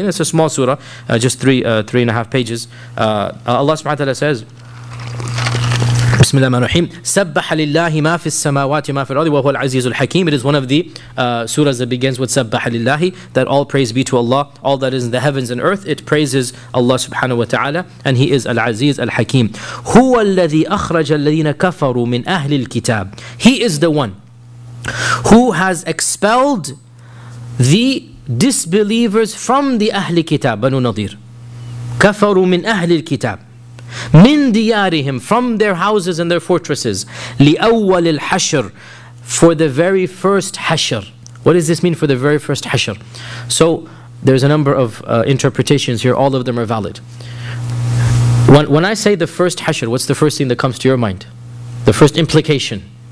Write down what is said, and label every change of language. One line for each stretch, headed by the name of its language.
English: And it's a small surah, just three and a half pages. Allah subhanahu wa ta'ala says,
Arabic: بسم الله الرحمن الرحيم سبح لله ما في السماوات وما في الأرض وهو العزيز الحكيم.
English: It is one of the surahs that begins with
Arabic: سبح لله,
English: that all praise be to Allah, all that is in the heavens and earth. It praises Allah subhanahu wa ta'ala, and He is العزيز الحكيم.
Arabic: هو الذي أخرج الذين كفروا من أهل الكتاب.
English: He is the one who has expelled the disbelievers from the أهل كتاب.
Arabic: بنو نظير كفروا من أهل الكتاب. مِنْ دِيَارِهِمْ,
English: from their houses and their fortresses.
Arabic: لِأَوَّلِ الْحَشْرِ,
English: for the very first hashr. What does this mean, for the very first hashr? So there's a number of interpretations here. All of them are valid. When I say the first hashr, what's the first thing that comes to your mind? The first implication.